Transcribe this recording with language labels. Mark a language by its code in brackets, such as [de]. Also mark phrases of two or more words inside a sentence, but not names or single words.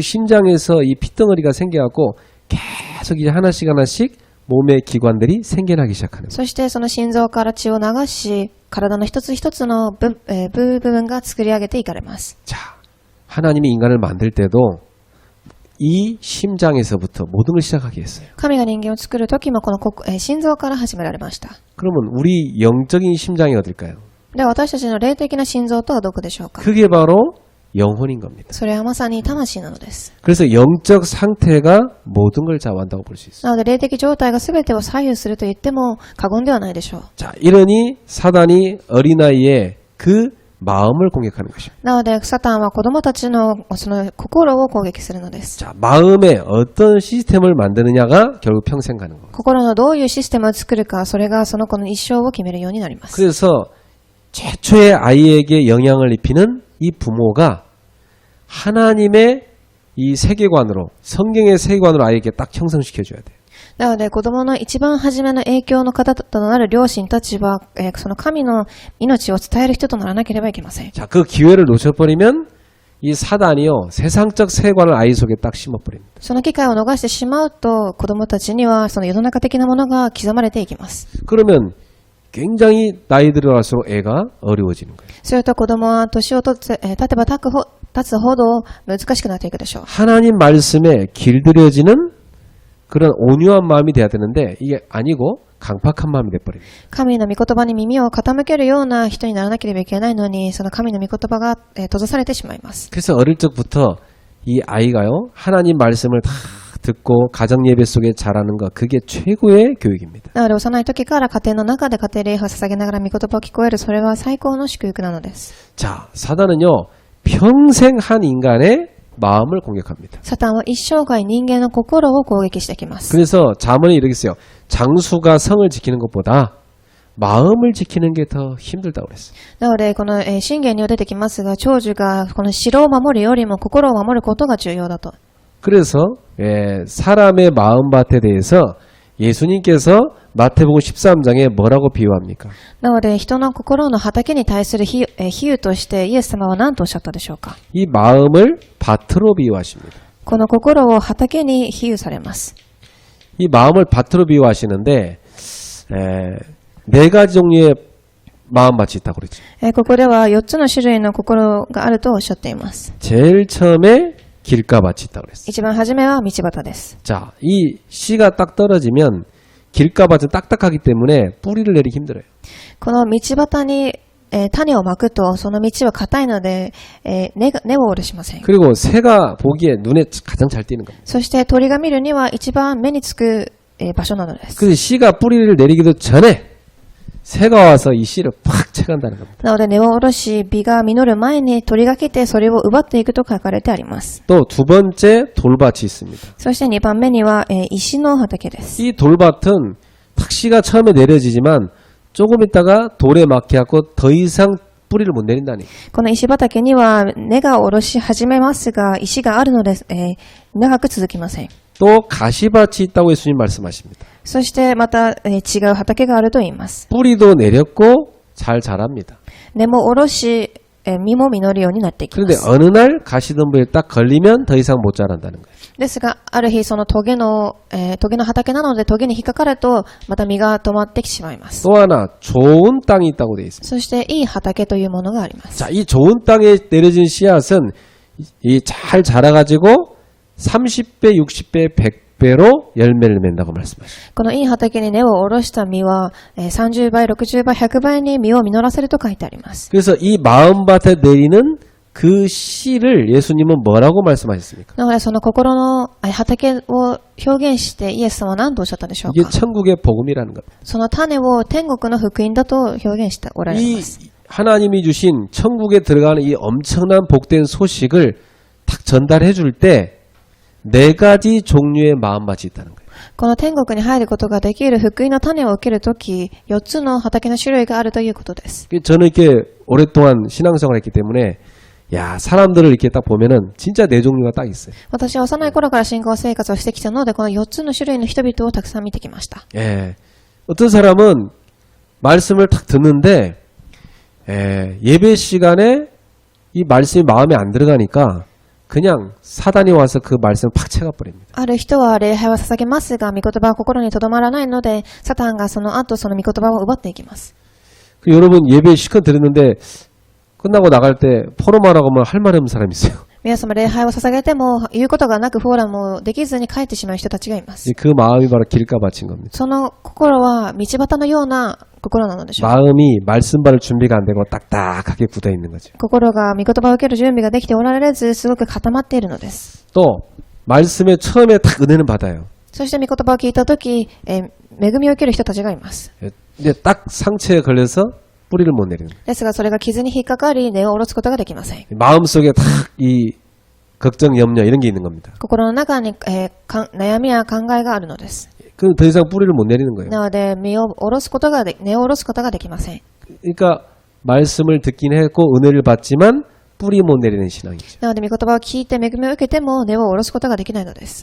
[ko] 그 심장에서 이 핏덩어리가 생겨갖고 계속 이제 하나씩 몸의 기관들이 생겨나기 시작하는 거예요. [ja] そしてその心臓から血を流し、体の一つ一つの部分が作り上げていかれます。 [ko] 자, 하나님이 인간을 만들 때도 이 심장에서부터 모든 걸 시작하게 했어요. [ja] 神が人間を作るときもこの心臓から始められました。 [ko] 그러면 우리 영적인 심장이 어딜까요? [ja] では私たちの霊的な心臓とはどこでしょうか？ [ko] 그게 바로 영혼인 겁니다. [ja] それはまさに魂なのです。 [ko] 그래서 영적 상태가 모든 걸 좌우한다고 볼 수 있어요. [ja] なので霊的状態が全てを左右すると言っても過言ではないでしょう。 [ko] 자, 이러니 사단이 어린아이의 그 마음을 공격하는 것입니다. [ja] なのでサタンは子供たちのその心を攻撃するのです。 [ko] 자, 마음에 어떤 시스템을 만드느냐가 결국 평생 가는 겁니다. [ja] 心のどういうシステムを作るか、それがその子の一生を決めるようになります。 [ko] 그래서 최초의 아이에게 영향을 입히는 이 부모가 하나님의 이 세계관으로, 성경의 세계관으로 아이에게 딱 형성시켜줘야 돼요. [ja] なので子供の一番初めの影響の方となる両親たちは、その神の命を伝える人とならなければいけません。 [ko] 자, 그 기회를 놓쳐버리면 이 사단이요, 세상적 세계관을 아이 속에 딱 심어버립니다. [ja] その機会を逃してしまうと、子供たちにはその世の中的なものが刻まれていきます。 [ko] 그러면 굉장히 나이 들어갈수록 애가 어려워지는 거예요. [ja] すると子供は年を経てば経つほど難しくなっていくでしょう。 [ko] 하나님 말씀에 길들여지는 그런 온유한 마음이 돼야 되는데 이게 아니고 강팍한 마음이 돼버립니다. [ja] 神の御言葉に耳を傾けるような人にならなければいけないのに、その神の御言葉が閉ざされてしまいます。 [ko] 그래서 어릴 적부터 이 아이가요, 하나님 말씀을 다 듣고 가정 예배 속에 자라는 것, 그게 최고의 교육입니다. [ja] なので幼い時から家庭の中で家庭礼拝を捧げながら御言葉を聞こえる、それは最高の祝福なのです。 [ko] 자, 사단은요, 평생 한 인간의 마음을 공격합니다. [ja] サタンは一生涯人間の心を攻撃してきます。 [ko] 그래서 잠언에 이렇게 써요. 장수가 성을 지키는 것보다 마음을 지키는 게 더 힘들다고 그랬어요. [ja] なのでこの箴言には出てきますが、長寿がこの城を守るよりも心を守ることが重要だと。 [ko] 그래서 사람의 마음밭에 대해서 예수님께서 마태복음 13장에 뭐라고 비유합니까? [ja] なので、人の心の畑に対する比喩として、イエス様は何とおっしゃったでしょうか。 [ko] 이 마음을 밭으로 비유하십니다. [ja] この心を畑に比喩されます。 [ko] 이 마음을 밭으로 비유하시는데 네 가지 종류의 마음밭이 있다고 그랬죠. [ja] ここでは4つの種類の心があるとおっしゃっています。 [ko] 제일 처음에 길가밭이 있다고 그랬어요. [ja] 一番初めは道端です。 [ko] 자, 이 씨가 딱 떨어지면 길가밭은 딱딱하기 때문에 뿌리를 내리기 힘들어요. [ja] この道端に、種をまくと、その道は硬いので、根を下ろしません。 [ko] 그리고 새가 보기에 눈에 가장 잘 띄는 겁니다. [ja] そして鳥が見るには一番目につく、場所なのです。 [ko] 그래서 씨가 뿌리를 내리기도 전에 새가 와서 이 씨를 팍 채간다는 겁니다. [ja] なので根を下ろし、実が実る前に鳥が来てそれを奪っていくと書かれてあります。 [ko] 또 두 번째 돌밭이 있습니다. [ja] そして2番目には、石の畑です。 [ko] 이 돌밭은 탁 씨가 처음에 내려지지만 조금 있다가 돌에 막혀갖고 더 이상 뿌리를 못 내린다니. [ja] この石畑には根が下ろし始めますが、石があるので、長く続きません。 [ko] 또 가시밭이 있다고 예수님 말씀하십니다. [ja] そしてまた、違う畑があると言います。 [ko] 뿌리도 내렸고 잘 자랍니다. [ja] 根も下ろし、実も実るようになっていきま [ko] 그런데 [ja] す。 [ko] 어느 날 가시덤불에 딱 걸리면 더 이상 못 자란다는 거예요. [ja] ですが、ある日そのトゲの畑なのでトゲに引っかかると、また実が止まってしまいます。 [ko] 또 하나 좋은 땅이 있다고 되어 있습니다. [ja] そしていい畑というものがあります。 [ko] 자, 이 좋은 땅에 내려진 씨앗은 이 잘 자라가지고 30배, 60배, 100배로 열매를 맺는다고 말씀하십니다. [ja] このいい畑に根を下ろした実は、30倍、60倍、100倍に実を実らせると書いてあります。 [ko] 그래서 이 마음밭에 내리는 그 씨를 예수님은 뭐라고 말씀하셨습니까? [ja] なのでその心の畑を表現してイエス様は何とおっしゃったでしょう [ko] 이게 [ja] か。 [ko] 천국의 복음이라는 겁니다. [ja] その種を天国の福音だと表現しておられます。 [ko] 이 하나님이 주신 천국에 들어가는 이 엄청난 복된 소식을 딱 전달해 줄 때 네 가지 종류의 마음밭이 있다는 거예요. [ja] この天国に入ることができる福音の種を受けるとき、4つの畑の種類があるということです。 [ko] 저는 이렇게 오랫동안 신앙생활을 했기 때문에 야, 사람들을 이렇게 딱 보면은 진짜 네 종류가 딱 있어요. [ja] 私は幼い頃から信仰生活をしてきたので、この4つの種類の人々をたくさん見てきました。 [ko] 예. 어떤 사람은 말씀을 딱 듣는데 예배 시간에 이 말씀이 마음에 안 들어가니까 그냥 사단이 와서 그 말씀을 팍 채가버립니다. [ja] ある人は礼拝は捧げますが、御言葉は心にとどまらないので、サタンがその後その御言葉を奪っていきます。 [ko] 그 여러분 예배 시간 들었는데 끝나고 나갈 때 포럼만 하고 하면 할 말 없는 사람이 있어요. [ja] 皆様礼拝を捧げても言うことがなくフォーラムをできずに帰ってしまう人たちがいます。 [ko] 그 마음이 바로 길가밭인 겁니다. [ja] その心は道端のような心なのでしょう。 [ko] 마음이 말씀 받을 준비가 안 되고 딱딱하게 굳어 있는 거죠. [ja] 心が御言葉を受ける準備ができておられず、すごく固まっているのです。 [ko] 또 말씀에 처음에 딱 은혜는 받아요. [ja] そして御言葉を聞いたとき、恵みを受ける人たちがいます。 [ko] 근데 딱 상처에 걸려서 뿌리를 못 내리는 거예요. [ja] ですが、それが傷に引っかかり、根を下ろすことができません。 [ko] 마음속에 딱 이 걱정, 염려 이런 게 있는 겁니다. [ja] 心の中に、悩みや考えがあるのです。 [ko] 그럼 더 이상 뿌리를 못 내리는 거예요. [ja] なので、根を下ろすことができません。 [ko] 그러니까 말씀을 듣긴 했고 은혜를 받지만 뿌리 못 내리는 신앙이죠. [ja] なので、御言葉を聞いて恵みを受けても根を下ろすことができないのです。